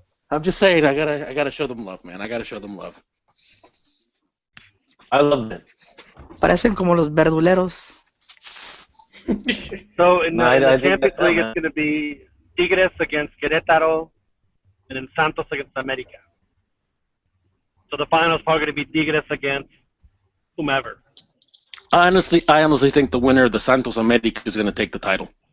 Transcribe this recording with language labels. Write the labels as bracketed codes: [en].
[en] I'm just saying, I gotta show them love, man. I gotta show them love. I love it. [es] Parecen como los verduleros. [en] So in the Champions League, it's going to be Tigres against Querétaro, and then Santos against América. So the final is probably going to be Tigres against whomever. I honestly think the winner of the Santos América is going to take the title.